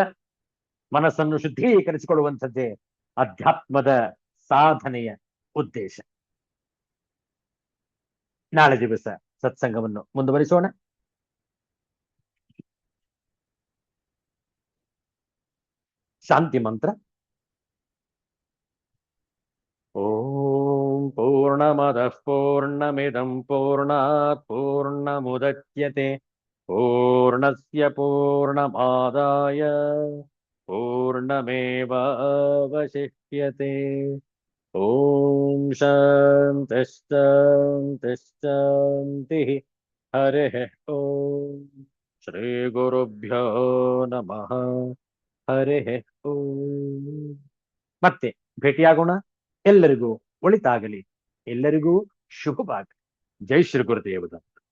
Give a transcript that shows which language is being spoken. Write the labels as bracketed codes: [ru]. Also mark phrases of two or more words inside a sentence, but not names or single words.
[kn] ಮನಸ್ಸನ್ನು ಶುದ್ಧೀಕರಿಸಿಕೊಳ್ಳುವಂಥದ್ದೇ ಅಧ್ಯಾತ್ಮದ ಸಾಧನೆಯ ಉದ್ದೇಶ. ನಾಳೆ ದಿವಸ ಸತ್ಸಂಗವನ್ನು ಮುಂದುವರಿಸೋಣ. ಶಾಂತಿ ಮಂತ್ರ. [sa] ಓಂ ಪೂರ್ಣಮದಃ ಪೂರ್ಣಮಿದಂ ಪೂರ್ಣಾತ್ ಪೂರ್ಣಮುದಚ್ಯತೆ ಪೂರ್ಣಸ್ಯ ಪೂರ್ಣಮಾದಾಯ ಪೂರ್ಣಮೇವಾವಶಿಷ್ಯತೆ. ಓಂ ಶಾಂತಿ ಶಾಂತಿ ಶಾಂತಿ. ಹರಿಃ ಓಂ. ಶ್ರೀ ಗುರುಭ್ಯೋ ನಮಃ. ಹರಿಃ ಓಂ. [kn] ಮತ್ತೆ ಭೇಟಿಯಾಗೋಣ. ಎಲ್ಲರಿಗೂ ಒಳಿತಾಗಲಿ. [hi] ಎಲ್ಲರಿಗೂ शुभ बात। जय श्री गुरुदेव दत्त।